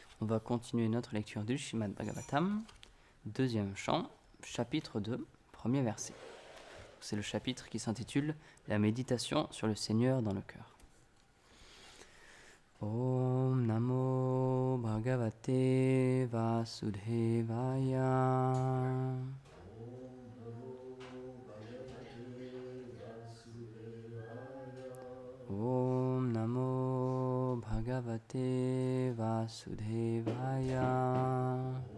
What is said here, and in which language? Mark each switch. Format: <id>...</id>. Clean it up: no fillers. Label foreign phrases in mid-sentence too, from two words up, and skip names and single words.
<fr>On va continuer notre lecture du Srimad Bhagavatam, deuxième chant, chapitre 2, premier verset. C'est le chapitre qui s'intitule « La méditation sur le Seigneur dans le cœur ».</fr> <sa>ॐ नमो भगवते वासुदेवाय. ॐ नमो भगवते वासुदेवाय.</sa>